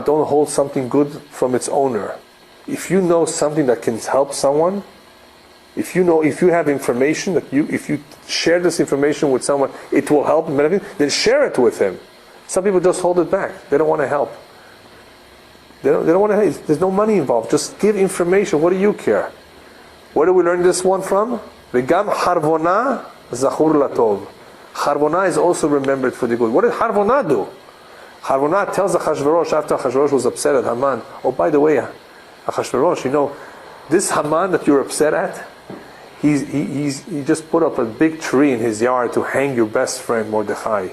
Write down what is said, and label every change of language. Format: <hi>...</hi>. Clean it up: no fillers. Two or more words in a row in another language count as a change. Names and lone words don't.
<en>Don't hold something good from its owner. If you know something that can help someone, if you have information if you share this information with someone, it will help him, then share it with him. Some people just hold it back. They don't want to help. They don't want to help. There's no money involved. Just give information. What do you care? Where do we learn this one from?</en> <he>וגם חרבונה זכור לטוב.</he> <en>Harvona is also remembered for the good. What did Harvona do? Harvona tells Achashverosh, after Achashverosh was upset at Haman, oh, by the way, Achashverosh, this Haman that you're upset at, he just put up a big tree in his yard to hang your best friend Mordechai.</en>